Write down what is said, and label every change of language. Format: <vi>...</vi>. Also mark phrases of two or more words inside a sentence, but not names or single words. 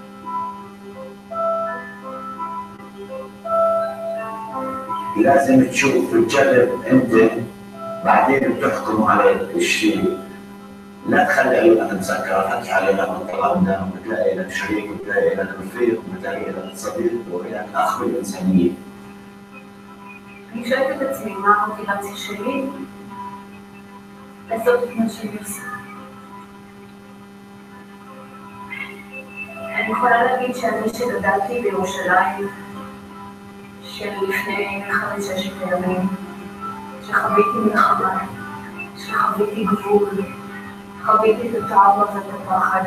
<ar>لازم تشوف تجرب أنت بعدين بتحكم على الشيء. لا تخلي عيونك مسكرة، فتح علينا من طلبنا وبتلاقي لك شريك وبتلاقي لك رفيق وبتلاقي لك صديق ولك أخ بالإنسانية.</ar> <he>אני שואלת את עצמי מה המוטיבציה שלי לעשות את מה שאני עושה. אני יכולה להגיד שאני שגדלתי בירושלים של לפני 5-6 ימים, שחוויתי מלחמה, שחוויתי גבול, חוויתי את הטראומה ואת הפחד.</he>